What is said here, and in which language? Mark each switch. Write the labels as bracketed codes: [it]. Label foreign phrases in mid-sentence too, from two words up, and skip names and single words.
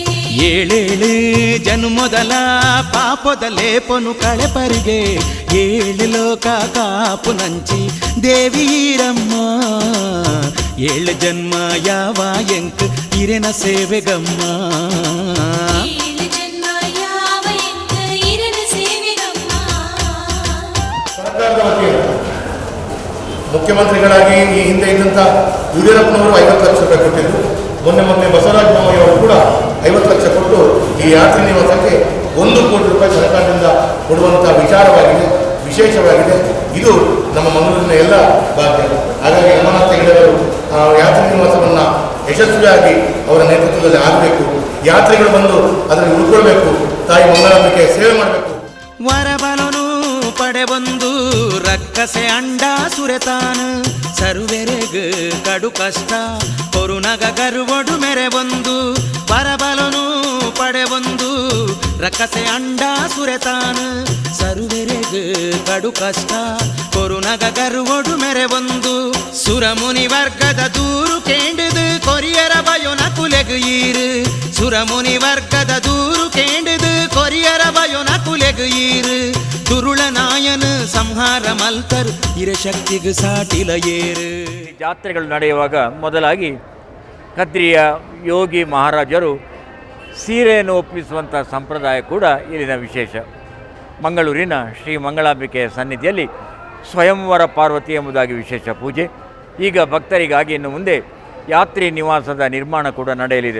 [tcy] ಏಳೇಳು ಜನ್ಮದಲ ಪಾಪದ ಲೇಪನು ಕಳೆಪರಿಗೆ ಏಳು ಲೋಕ ಕಾಪು ನಂಚಿ ದೇವೀರಮ್ಮ ಏಳು ಜನ್ಮ ಯಾವ ಎಂಕ್ ಇರೆನ ಸೇವೆಗಮ್ಮ [kn] ಸರ್ಕಾರದ ವತಿಯಿಂದ ಮುಖ್ಯಮಂತ್ರಿಗಳಾಗಿ ಈ ಹಿಂದೆ ಇದ್ದಂಥ ಯಡಿಯೂರಪ್ಪನವರು 50 ಲಕ್ಷ ರೂಪಾಯಿ ಕೊಟ್ಟಿದ್ದು, ಮೊನ್ನೆ ಬಸವರಾಜ ಬೊಮ್ಮಾಯಿಯವರು ಕೂಡ 50 ಲಕ್ಷ ಕೊಟ್ಟು ಈ ಯಾತ್ರಿ ನಿವಾಸಕ್ಕೆ 1 ಕೋಟಿ ರೂಪಾಯಿ ಸರ್ಕಾರದಿಂದ ಕೊಡುವಂಥ ವಿಚಾರವಾಗಿದೆ, ವಿಶೇಷವಾಗಿದೆ. ಇದು ನಮ್ಮ ಮಂಗಳೂರಿನ ಎಲ್ಲ ಭಾಗ್ಯ. ಹಾಗಾಗಿ ಅಮರನಾಥ ಹೆಗಡೆಯವರು ಯಾತ್ರಿ ನಿವಾಸವನ್ನು ಯಶಸ್ವಿಯಾಗಿ ಅವರ ನೇತೃತ್ವದಲ್ಲಿ ಆಗಬೇಕು. ಯಾತ್ರಿಗಳು ಬಂದು ಅದರಲ್ಲಿ ಉಳ್ಕೊಳ್ಬೇಕು, ತಾಯಿ ಮಂಗಳಾಂಬಿಕೆ ಸೇವೆ ಮಾಡಬೇಕು. [tcy] ವರಬಲನು ಪಡೆಬಂದು ರಕ್ಕಸೆ ಅಂಡ ಸುರೆತಾನು ಸರ್ವೆರೆಗ್ ಕಡು ಕಷ್ಟ ಕೊರುನಗ ಗರುವಡು ಮೆರೆ ಬಂದು ವರಬಲನು ಪಡೆಬಂದು ರಕ್ಕಸೆ ಅಂಡ ಸುರೆತಾನು ಸರ್ವೆರೆಗ್ ಕಡು ಕಷ್ಟ ಕೊರುನಗ ಗರುವಡು ಮೆರೆ ಬಂದು ಸುರಮುನಿ ವರ್ಗದ ದೂರು ಕೇಂಡಿದು ಕೊರಿಯರ ಬಯೋನ ಕುಲೆಗ್ ಈರು ಸುರಮುನಿ ವರ್ಗದ ದೂರು ಕೇಂಡಿದು ಕೊರಿಯರ ಬಯೋನ ಕುಲೆಗ್ ಈರು ತುರುಳ ನಾಯನ ಸಂಹಾರ ಮಲ್ತರು ಇರಶಕ್ತಿಗೆ ಸಾಟಿಲ ಏರು. [kn] ಜಾತ್ರೆಗಳು ನಡೆಯುವಾಗ ಮೊದಲಾಗಿ ಕದ್ರಿಯ ಯೋಗಿ ಮಹಾರಾಜರು ಸೀರೆಯನ್ನು ಒಪ್ಪಿಸುವಂಥ ಸಂಪ್ರದಾಯ ಕೂಡ ಇಲ್ಲಿನ ವಿಶೇಷ. ಮಂಗಳೂರಿನ ಶ್ರೀ ಮಂಗಳಾಂಬಿಕೆಯ ಸನ್ನಿಧಿಯಲ್ಲಿ ಸ್ವಯಂವರ ಪಾರ್ವತಿ ಎಂಬುದಾಗಿ ವಿಶೇಷ ಪೂಜೆ. ಈಗ ಭಕ್ತರಿಗಾಗಿ ಇನ್ನು ಮುಂದೆ ಯಾತ್ರಿ ನಿವಾಸದ ನಿರ್ಮಾಣ ಕೂಡ ನಡೆಯಲಿದೆ.